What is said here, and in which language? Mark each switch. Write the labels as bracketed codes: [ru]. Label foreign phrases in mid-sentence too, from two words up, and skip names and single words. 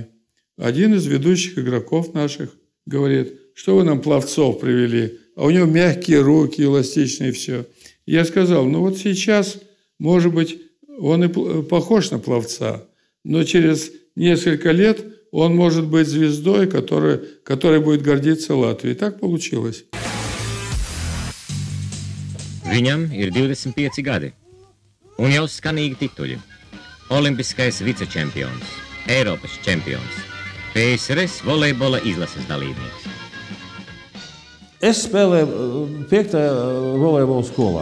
[ru] Один из ведущих игроков наших говорит, что вы нам пловцов привели, а у него мягкие руки, эластичные, все. Я сказал, ну вот сейчас, может быть, он и похож на пловца, но через несколько лет он может быть звездой, которой будет гордиться Латвия. И так получилось. [lv] Viņam ir 25 gadi, un jau skanīgi tituļi. Olimpiskais vicečempions, Eiropas čempions, PSRS volejbola izlases dalībnieks. Es spēlēju 5. volejbola skolā.